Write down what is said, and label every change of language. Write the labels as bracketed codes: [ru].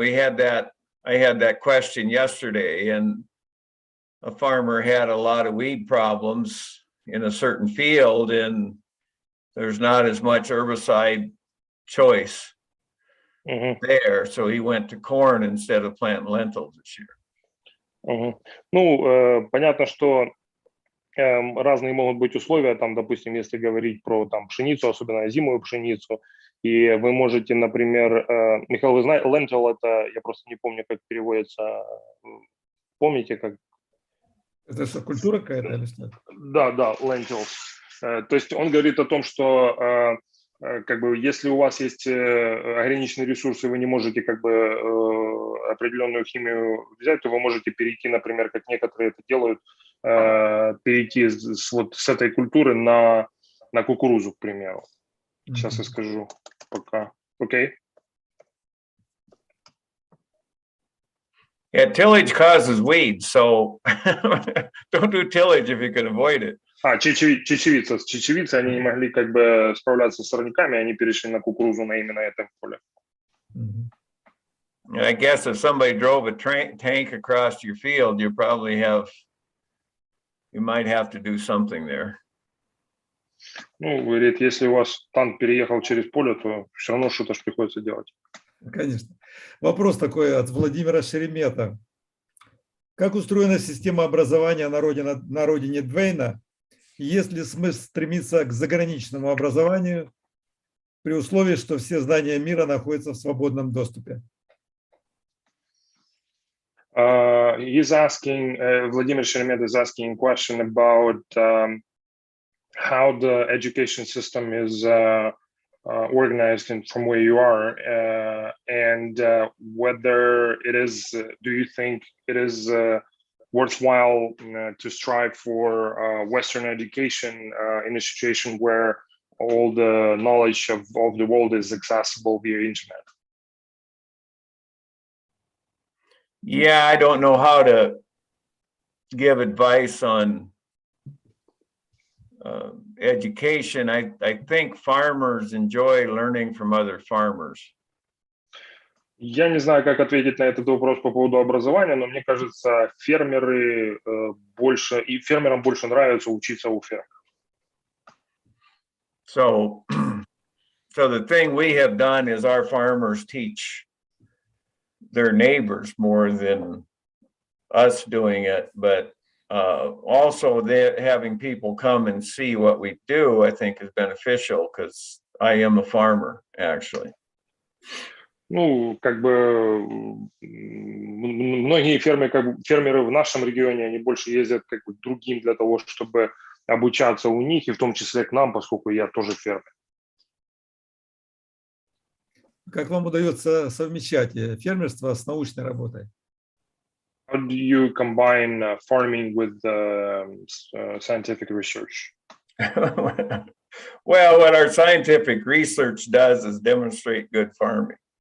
[en] I had that question yesterday, and a farmer had a lot of weed problems in a certain field, and there's not as much herbicide choice. there, so he went to corn instead of planting lentils this year. [ru] Ну, понятно, что разные могут быть условия, там, допустим, если говорить про там пшеницу, особенно зимовую пшеницу, и вы можете, например, Михаил, вы знаете, lentil это, я просто не помню, как переводится, помните, как? Это что, культура какая-то или что? Да, lentils. То есть он говорит о том, что как бы если у вас есть ограниченные ресурсы, вы не можете как бы определенную химию взять, то вы можете перейти, например, как некоторые это делают, перейти вот с этой культуры на кукурузу, к примеру. Сейчас я скажу пока. Окей. [en] Yeah, tillage causes weeds, so don't do tillage if you can avoid it. [ru] Чечевица. С чечевицей они не могли как бы справляться с сорняками, они перешли на кукурузу на именно этом поле. [en] I guess if somebody drove a tank across your field, you might have to do something there. [ru] Ну, говорит, если у вас танк переехал через поле, то все равно что-то приходится делать. Конечно. Вопрос такой от Владимира Шеремета. Как устроена система образования на родине Двейна? Есть ли смысл стремиться к заграничному образованию при условии, что все знания мира находятся в свободном доступе? [en] He's asking, Vladimir Sheremet is asking a question about how the education system is organized and from where you are, and whether it is, do you think it is worthwhile to strive for Western education in a situation where all the knowledge of the world is accessible via internet? Yeah, I don't know how to give advice on education. I think farmers enjoy learning from other farmers. [ru] Я не знаю, как ответить на этот вопрос по поводу образования, но мне кажется, фермерам больше нравится учиться у фермеров. [en] So the thing we have done is our farmers teach their neighbors more than us doing it, but also having people come and see what we do, I think is beneficial because I am a farmer, actually. [ru] Ну, как бы многие фермеры в нашем регионе, они больше ездят как бы к другим для того, чтобы обучаться у них, и в том числе к нам, поскольку я тоже фермер. Как вам удается совмещать фермерство с научной работой? [en] How do you combine farming with scientific research? Well, what our scientific research does is demonstrate good farming.